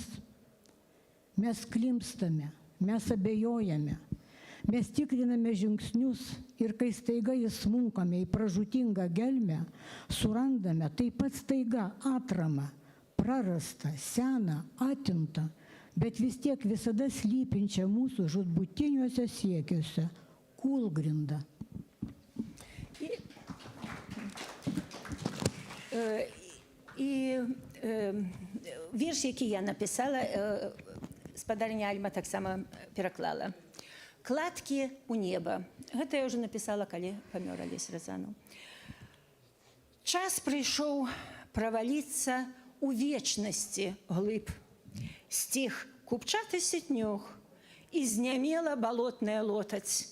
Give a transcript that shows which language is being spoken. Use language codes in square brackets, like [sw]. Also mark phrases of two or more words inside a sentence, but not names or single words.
[lt] Mes klimpstame, mes abejojame, mes tikriname žingsnius ir kai staiga įsmunkame į pražūtingą gelmę, surandame taip pat staiga atramą, prarastą, seną, atimtą, bet vis tiek visada slypinčią mūsų žūtbūtiniuose siekiuose kūlgrindą. [be] І вірш, який я написала, спадарня Альма так само пераклала. «Кладкі ў неба». Гэта я ўжо напісала, калі памёр Алесь Разанаў. Час прыйшоў праваліцца ў вечнасці глыб. Сціх купчаты сітнёг, і знямела балотная лотаць.